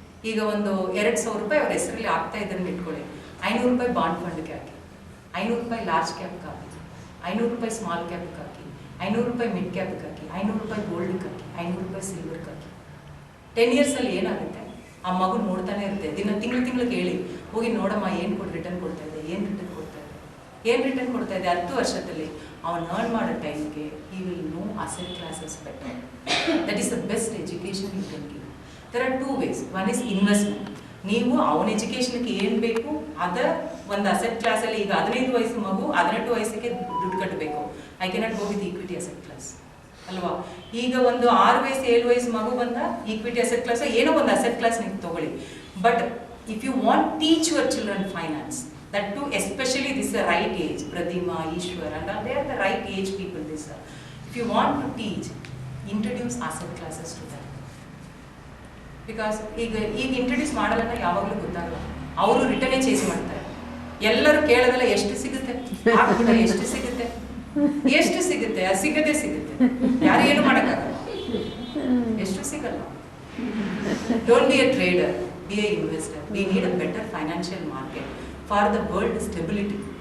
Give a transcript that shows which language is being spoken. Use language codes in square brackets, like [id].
[kn] ಈಗ ಒಂದು 2,000 ರೂಪಾಯಿ ಅವ್ರ ಹೆಸರಲ್ಲಿ ಆಗ್ತಾ ಇದ್ದನ್ನು ಇಟ್ಕೊಳ್ಳಿ, 500 ರೂಪಾಯಿ ಬಾಂಡ್ ಫಂಡ್ಗೆ ಹಾಕಿ, 500 ರೂಪಾಯಿ ಲಾರ್ಜ್ ಕ್ಯಾಪ್ಗೆ ಹಾಕಿ, 500 ರೂಪಾಯಿ ಸ್ಮಾಲ್ ಕ್ಯಾಪ್ಗೆ ಹಾಕಿ, 500 ರೂಪಾಯಿ ಮಿಡ್ ಕ್ಯಾಪ್ಗೆ ಹಾಕಿ, 500 ರೂಪಾಯಿ ಗೋಲ್ಡ್ಗೆ ಹಾಕಿ, 500 ರೂಪಾಯಿ ಸಿಲ್ವರ್ಗೆ ಹಾಕಿ. 10 ಇಯರ್ಸಲ್ಲಿ ಏನಾಗುತ್ತೆ, ಆ ಮಗು ನೋಡ್ತಾನೆ ಇರುತ್ತೆ. ತಿಂಗಳು ಕೇಳಿ ಹೋಗಿ ನೋಡಮ್ಮ ಏನು ರಿಟರ್ನ್ ಕೊಡ್ತಾ ಇದೆ, ಏನು ರಿಟರ್ನ್ ಕೊಡ್ತಾ ಇದೆ, ಏನು ರಿಟರ್ನ್ ಕೊಡ್ತಾ ಇದೆ. 10 ವರ್ಷದಲ್ಲಿ ಅವನು ಅರ್ನ್ ಮಾಡೋ ಟೈಮ್ಗೆ [en] he will know asset classes better. That is the best education you can give. There are 2 ways. One is investment. [kn] ನೀವು ಅವನ ಎಜುಕೇಷನ್ಗೆ ಏನು ಬೇಕು ಅದರ ಒಂದು ಅಸೆಟ್ ಕ್ಲಾಸಲ್ಲಿ, ಈಗ 15 ವಯಸ್ಸು ಮಗು 18 ವಯಸ್ಸಿಗೆ ದುಡ್ಡು ಕಟ್ಟಬೇಕು, [en] I cannot go with equity asset class [kn] ಅಲ್ವಾ. ಈಗ ಒಂದು 6 ವಯಸ್ಸು 7 ವಯಸ್ಸು ಮಗು ಬಂದ ಈಕ್ವಿಟಿ ಅಸೆಟ್ ಕ್ಲಾಸ್, ಏನೋ ಒಂದು ಅಸೆಟ್ ಕ್ಲಾಸ್ ನೀವು ತಗೊಳ್ಳಿ. [en] But if you want teach your children finance, that too especially this is the right age, Pradima, Ishwar and all, they are the right age people. This if you want to teach, introduce asset classes to them, because [kn] ಈಗ introduce ಮಾಡಲ್ಲ ಯಾವಾಗಲೂ ಗೊತ್ತಾಗಲ್ಲ, ಅವರು ರಿಟರ್ನೇ change ಮಾಡ್ತಾರೆ. ಎಲ್ಲರೂ ಕೇಳೋದಲ್ಲ ಎಷ್ಟು ಸಿಗುತ್ತೆ ಹಾಕ್ಬಿಟ್ರೆ ಎಷ್ಟು ಸಿಗುತ್ತೆ, ಎಷ್ಟು ಸಿಗುತ್ತೆ, ಅದು ಸಿಗದೇ ಸಿಗುತ್ತೆ, ಯಾರು ಏನು ಮಾಡೋಕ್ಕಾಗಲ್ಲ, ಎಷ್ಟು ಸಿಗಲ್ಲ. [en] Don't be a trader, be a investor. We need a better financial market for the world stability.